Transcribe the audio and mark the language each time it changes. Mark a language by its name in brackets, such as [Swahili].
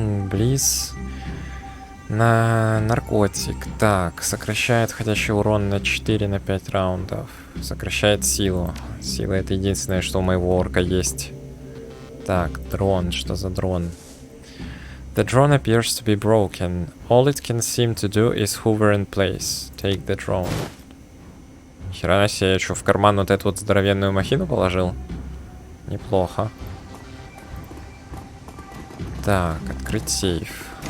[Russian] Близ на наркотик. Так, сокращает входящий урон на 4 на 5 раундов. Сокращает силу. Сила это единственное, что у моего орка есть. Так, дрон. Что за дрон? [English] The drone appears to be broken. All it can seem to do is hover in place. Take the drone. [Russian] Хера себе, я что, в карман вот эту вот здоровенную махину положил? Неплохо. Так, открыть сейф.